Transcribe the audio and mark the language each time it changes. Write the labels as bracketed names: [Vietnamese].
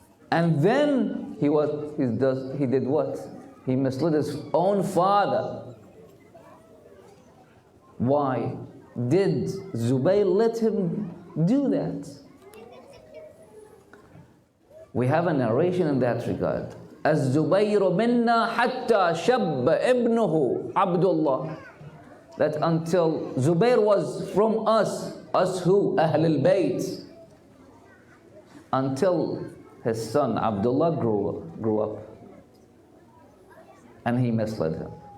[English] And then he did what? He misled his own father. Why did Zubayr let him do that? We have a narration in that regard. [Arabic] الزبير منا حتى شب ابنه Abdullah. [English] That until Zubayr was from us who? Ahl al-Bayt. Until his son Abdullah grew up. And he misled him.